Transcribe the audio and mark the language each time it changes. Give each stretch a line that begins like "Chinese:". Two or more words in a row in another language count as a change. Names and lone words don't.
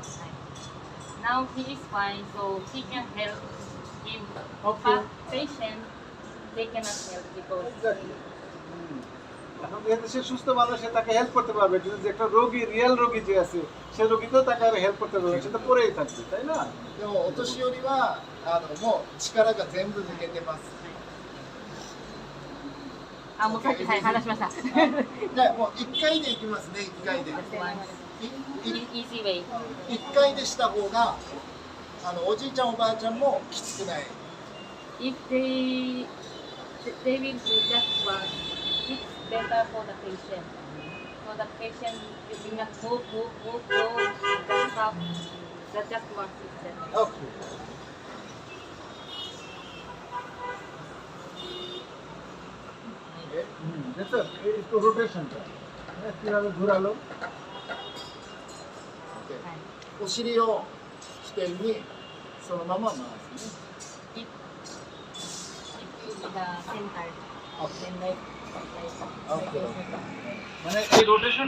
English: Now he is fine, so he can help him. Okay. But patient, they cannot help because
Bangla: এখন যেহেতু সে সুস্থ মানুষ, সে তাকে হেল্প করতে পারবে, কিন্তু যে একটা রোগী, রিয়েল রোগী যে আছে, সে রোগীকেও তাকে আর হেল্প করতে পারবে, সে তো পড়েই থাকবে, তাই না?
Japanese: でもお年寄りはもう力が全部抜けてます。あ、もうさっき話しました。じゃあもう1回でいきますね、1回で。
English: Easy way.
Japanese: 1 回でした方がおじいちゃんおばあちゃんもきつくない。
English: If they will do just one, it's better for the patient. So the patient will not move, just stop, just one system.
Japanese: オッケー。
Bangla: দেখো, একটু রোটেশনটা কিভাবে ঘোরালো।
Japanese: お尻を起点にそのまま回すね。
English: Keep the center, then like Okay.
Bangla: মানে এই রোটেশন